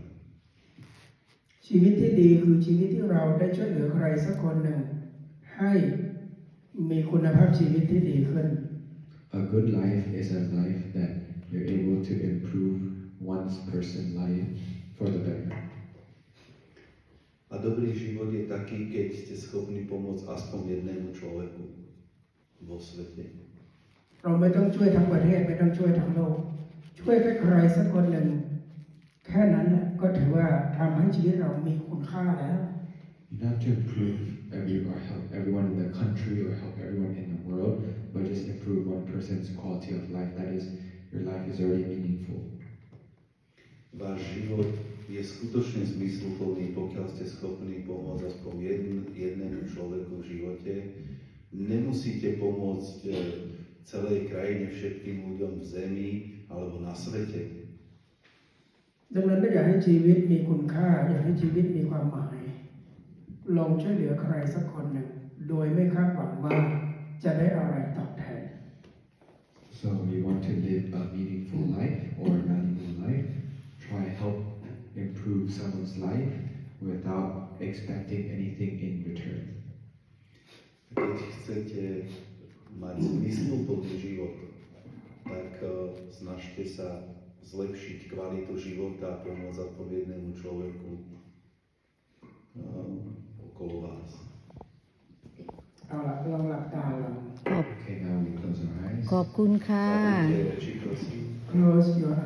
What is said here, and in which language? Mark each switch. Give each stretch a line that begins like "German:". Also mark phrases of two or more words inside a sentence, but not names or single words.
Thai: ชีวิตที่ดีคือชีวิตที่เราได้ช่วยเหลือใครสักคนหนึ่งให้มีคุณภาพชีวิตที่ดีขึ้น
English: A good life is a life that you're able to improve one's person's life for the better.
Slovak: A dobrý život je taký, keď ste schopní pomôcť aspoň jednému človeku vo svete.
Thai: เราไม่ต้องช่วยทั้งประเทศไม่ต้องช่วยทั้งโลก ช่วยแค่ใครสักคนหนึ่งแค่นั้นน่ะก็ถือว่าทำให้ชีวิตเรามีคุณค่าแล้ว
English: You don't have to improve or help everyone in the country or help everyone in the world, but just improve one person's quality of life. That is, your life is already meaningful.
Slovak: Váš život je skutočne zmysluplný, pokiaľ ste schopní pomôcť aspoň jednému človeku v živote. Nemusíte pomôcť celej krajine, všetkým ľuďom v zemi alebo na svete.
Thai: ดังนั้นถ้าอยากให้ชีวิตมีคุณค่าอยากให้ชีวิตมีความหมาย ลองช่วยเหลือใครสักคนหนึ่งโดยไม่คาดหวังว่าจะได้อะไรตอบแทน
English: So you want to live a meaningful life or a valuable life, try help improve someone's life without expecting anything in return.
Slovak: Keď chcete mať zmysluplný život, tak snažte sa zlepšiť kvalitu života a pomôcť odpovednému človeku okolo vás.
Thai: เอาละลองหลับตาลอง
English: Okay, now we close our eyes.
Thai: ขอบคุณค่ะ
Slovak: Zatvorte oči, prosím.
English: close your eyes